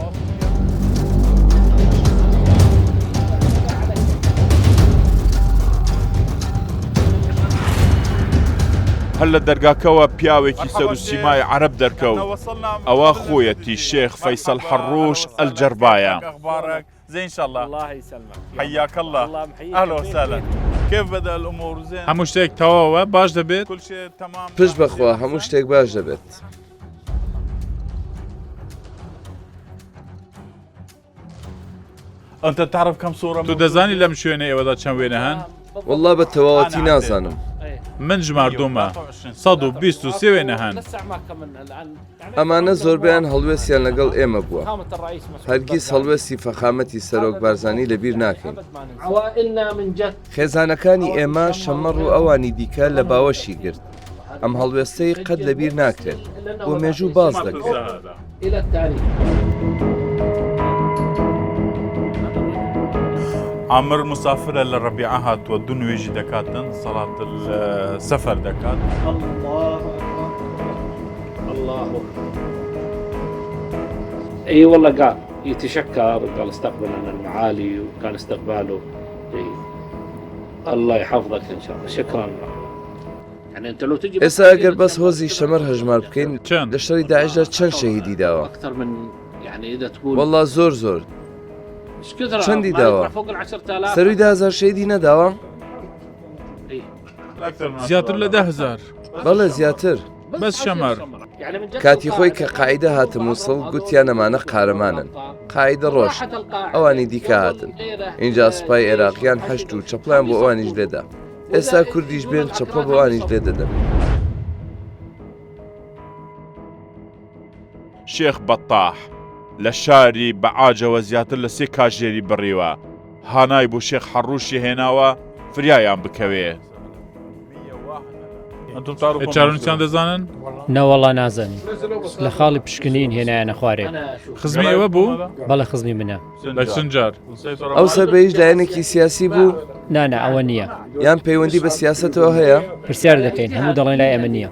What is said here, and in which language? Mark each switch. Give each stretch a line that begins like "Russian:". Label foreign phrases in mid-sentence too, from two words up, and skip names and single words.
Central Kurdish: هەر لە دەرگاکەوە پیاوێکی سەر و سیمای عەرەب دەرکەوت. ئەوە خۆیەتی شێخ فەیسەڵ حەڕۆش ئەلجەربایە.
Arabic: زين ان شاء الله. الله يسلمك. حياك الله. اهلا وسهلا. كيف بدأ الامور زين؟
Central Kurdish: هەموو شتێک تەواوە باش دەبێت؟
Arabic: كل شيء تمام.
Central Kurdish: پشت بەخوا هەموو شتێک باش دەبێت.
Arabic: أنت تعرف كم صورة؟
Central Kurdish: تو دەزانی لەم شوێنە ئێوەدا چەند وێنە هەن؟ والله بە تەواوەتی نازانم. من ژماردومە 123 وێنە هەن. ئەمانە زۆربیان هەڵوێستیان لەگەڵ ئێمە بووە. هەرگیز هەڵوێستی فەخامەتی سەرۆک بارزانی لەبیر ناکەین. خێزانەکانی ئێمە شەمەڕ و ئەوانی دیکە لە باوەشی گرت. ئەم هەڵوێستەی قەت لەبیر ناکرێت بۆ مێژوو باز دەکرێت. عامر
Arabic: مسافرة للربيعة
Central Kurdish: هاتووە دوو نوێژی دەکاتن سەڵات سەفەر دەکات.
Arabic: الله اي والله قال يتشكر قال استقبلنا المعالي وكان استقباله الله يحفظك ان شاء الله. شكرا. يعني انت لو تجي
Central Kurdish: ئێستا ئەگەر بەس هۆزی شەمەر هەژمار بکەین لە شەڕی داعشدا چەند شەهیدی داوە؟
Arabic: اكثر من يعني اذا تقول
Central Kurdish: والله زۆر چەندی داوە؟ سەرووی 10,000 شەیدی نەداوە؟ زیاتر لە 10,000. بەڵێ زیاتر. بەس شەمەر. کاتی خۆی کە قاعدە هاتە مووسڵ گوتیان ئەمانە قارەمانن. قاعدە ڕۆژ ئەوانی دیکە هاتن. اینجا سوپای عێراقیان هەشت و چەپڵیان بۆ ئەوانیش لێدا. ئێستا کوردیش بێن چەپڵە بۆ ئەوانیش لێ دەدەن. شێخ بەتاح لە شاری بەعاجەوە زیاتر لە 3 کاژێری بڕیوە. هانای بۆ شێخ حەڕوشی هێناوە فریایان بکەوێ.
Arabic: انتم تعرفوا
Central Kurdish: چارونسیان دەزانن نەوەڵا نازانی لە خاڵی پشکنین هێنایانە خوارێ خزمی ئێوە بوو بەڵە خزمی منە لە چەندجار ئەو سەربەیش لایەنێکی سیاسی بوو نانە ئەوە نییە یان پەیوەندی بە سیاسەتەوە هەیە پرسیار دەکەین هەموو دەڵێن لای ئەمە نییە